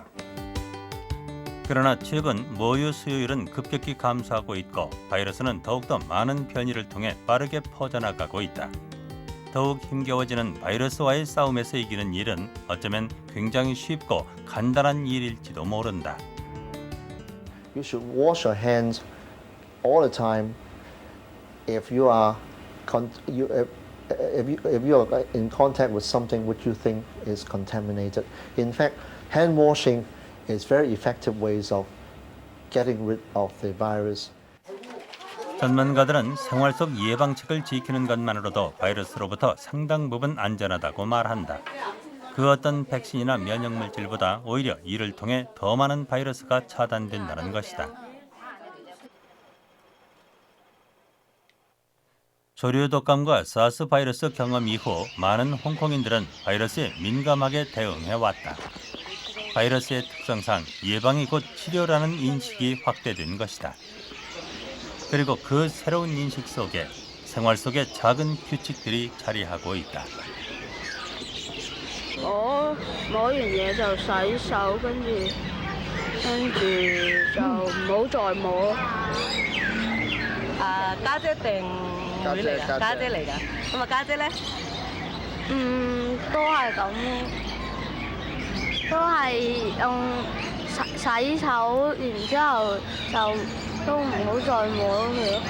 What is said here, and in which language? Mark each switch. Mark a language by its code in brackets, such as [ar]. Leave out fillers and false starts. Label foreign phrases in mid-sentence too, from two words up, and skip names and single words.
[ko] 그러나 최근 모유 수요율은 급격히 감소하고 있고 바이러스는 더욱더 많은 변이를 통해 빠르게 퍼져나가고 있다. 더욱 힘겨워지는 바이러스와의 싸움에서 이기는 일은 어쩌면 굉장히 쉽고 간단한 일일지도 모른다. [en] You should wash your hands all the time if you are if you are in contact with something which you think is contaminated. In fact, hand washing is very effective ways of getting rid of the virus. [ko] 전문가들은 생활 속 예방책을 지키는 것만으로도 바이러스로부터 상당 부분 안전하다고 말한다. 그 어떤 백신이나 면역물질보다 오히려 이를 통해 더 많은 바이러스가 차단된다는 것이다. 조류 독감과 사스 바이러스 경험 이후 많은 홍콩인들은 바이러스에 민감하게 대응해왔다. 바이러스의 특성상 예방이 곧 치료라는 인식이 확대된 것이다. 그리고 그 새로운 인식 속에 생활 속에 작은 규칙들이 자리하고 있다. [yue] 我摸完嘢就洗手，跟住就唔好再摸。家姐定女嚟㗎？家姐嚟㗎。咁啊家姐咧？都係咁，都係用洗手，然之後就都唔好再摸佢咯。